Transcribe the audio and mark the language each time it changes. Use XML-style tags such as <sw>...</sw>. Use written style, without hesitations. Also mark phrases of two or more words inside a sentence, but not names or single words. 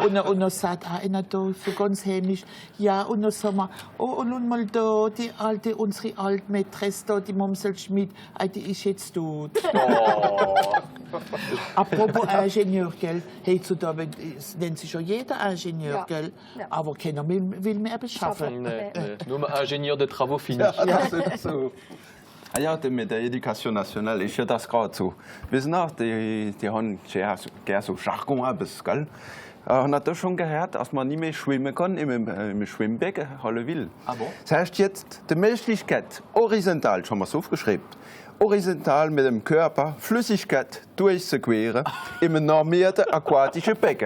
<de>Und dann sagt einer da so ganz hämisch, ja, und dann sagen wir, oh, und nun mal da, unsere Altmaitresse, da die Momsel Schmidt, die ist jetzt tot. Apropos Ingenieur, gell? Heutzutage nennt sich schon jeder Ingenieur, gell? Aber keiner will mehr beschaffen. Nee. Nur Ingenieur</de> <fr>de Travaux finis.</fr> <de>Ja, so. Ja, mit der</de> <fr>Education nationale</fr> <de>ist ja das gerade so. Wissen Sie, die haben gerne so Jargon etwas, gell? Und hat das schon gehört, dass man nicht mehr schwimmen kann im Schwimmbecken Hallewil.</de> <fr>Ah bon?</fr> <de>Das heißt jetzt, die Menschlichkeit horizontal, schon mal so aufgeschrieben, horizontal mit dem Körper Flüssigkeit durchzuqueren in einem normierten aquatischen Becken.</de>